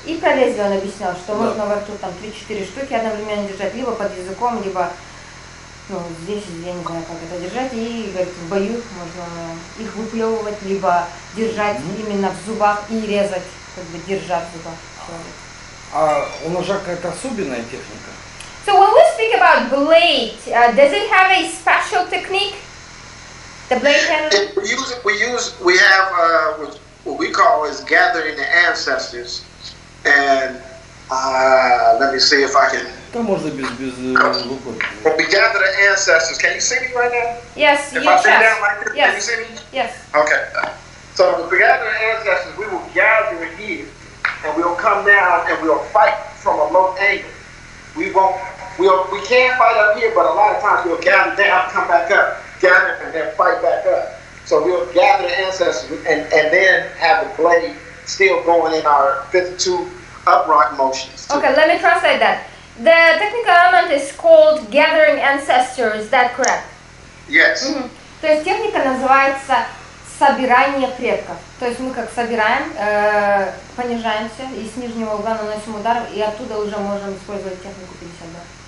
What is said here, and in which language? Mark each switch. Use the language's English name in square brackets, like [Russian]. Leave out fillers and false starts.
[Russian] И про лезвие он объяснял, что можно во рту там 3-4 штуки одновременно держать, либо под языком, либо здесь, я не знаю, как это держать. И, говорит, в бою можно их выплевывать, либо держать именно в зубах и резать, как бы держа в зубах. А у ножа какая-то особенная техника? [English] So when we speak about blade, does it have a special technique? The blade handle? We have what we call is gathering the ancestors, and let me see if I can. [Russian] Там можно без [English] When we gather the ancestors, can you see me right now? Yes, If I sit down like this, yes. can you see me? Yes. Okay. So if we gather the ancestors, we will gather here, and we'll come down and we'll fight from a low angle. We can't fight up here, but a lot of times we'll gather down, come back up, gather, and then fight back up. So we'll gather the ancestors and then have the blade still going in our 52 upright motions. Okay, let me translate that. The technical element is called gathering ancestors, is that correct? Yes. [Russian] То есть техника называется собирание предков. То есть мы как собираем, понижаемся и с нижнего угла наносим удар, и оттуда уже можем использовать технику 52.